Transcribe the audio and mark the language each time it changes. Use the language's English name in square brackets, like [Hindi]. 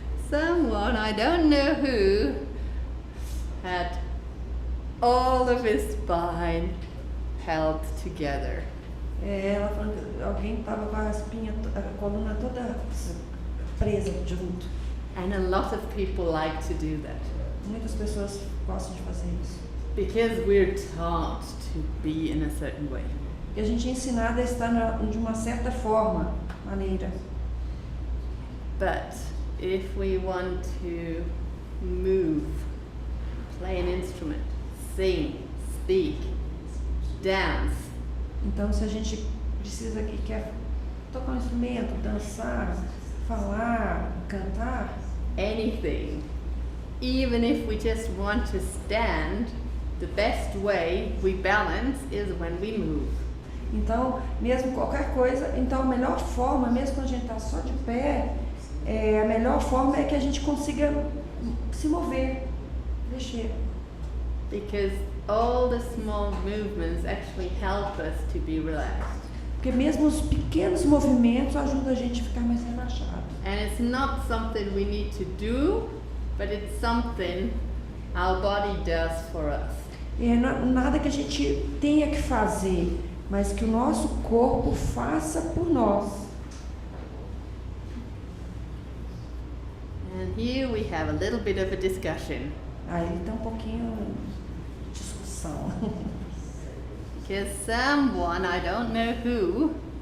[English] Someone, I don't know who, had all of his spine held together. [Portuguese] Ela falou que alguém estava com a espinha, a coluna toda presa junto. [English] And a lot of people like to do that. [Portuguese] Muitas pessoas gostam de fazer isso. [English] Because we're taught to be in a certain way. [Portuguese] E a gente é ensinado a estar de uma certa maneira. [English] But if we want to move, play an instrument, sing, speak, dance. [Portuguese] Então, se a gente precisa que quer tocar um instrumento, dançar, falar, cantar, [English] anything, even if we just want to stand, the best way we balance is when we move. [Portuguese] Então, mesmo qualquer coisa, então a melhor forma, mesmo quando a gente está só de pé, a melhor forma é que a gente consiga se se mover, mexer. [English] Because all the small movements actually help us to be relaxed. [Portuguese] Porque mesmo os pequenos movimentos ajudam a gente a ficar mais relaxado. [English] And it's not something we need to do, but it's something our body does for us. [Portuguese] Não é nada que a gente tenha que fazer, mas que o nosso corpo faça por nós. [English] And here we have a little bit of a discussion. [Portuguese] Aí está um pouquinho de discussão. [English] Because someone, I don't know who,